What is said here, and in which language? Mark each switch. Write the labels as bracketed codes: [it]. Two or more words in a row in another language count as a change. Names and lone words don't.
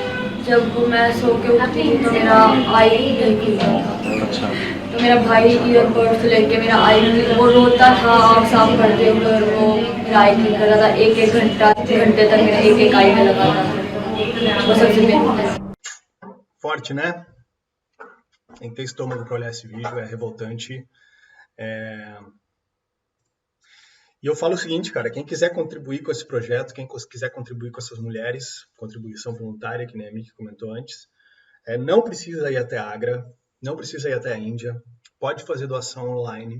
[hi] जब मैं सो के उठती थी तो मेरा आई नहीं खुल रहा था। अच्छा। तो मेरा भाई ईयरबड्स लेके मेरा आई, वो रोता था आँख साफ करते हुए, वो मेरा आई ठीक कर रहा था। एक घंटे तक मेरा एक आई में लगा था। वो सबसे मेन [pt] Forte, né? Tem que ter estômago para olhar esse vídeo, é revoltante. E eu falo o seguinte, cara, quem quiser contribuir com esse projeto, quem quiser contribuir com essas mulheres, contribuição voluntária, que nem a Miki comentou antes, não precisa ir até a Agra, não precisa ir até a Índia, pode fazer doação online.